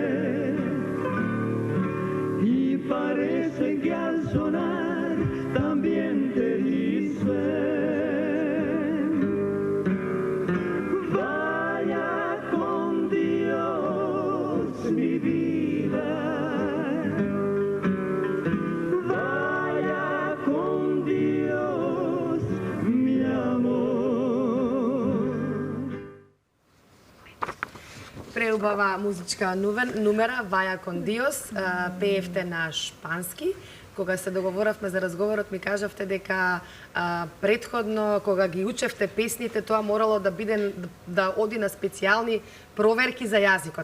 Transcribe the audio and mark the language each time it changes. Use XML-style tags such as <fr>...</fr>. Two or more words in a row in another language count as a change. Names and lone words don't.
<es>Parece que al sonar también te dicen, vaya con Dios mi vida, vaya con Dios mi amor.</es> <mk>Преубава музичка нумера Ваја кон Диос, пеевте на шпански. Кога се договоравме за разговорот, ми кажавте дека предходно, кога ги учевте песните, тоа морало да оди на специјални проверки за јазикот.</mk>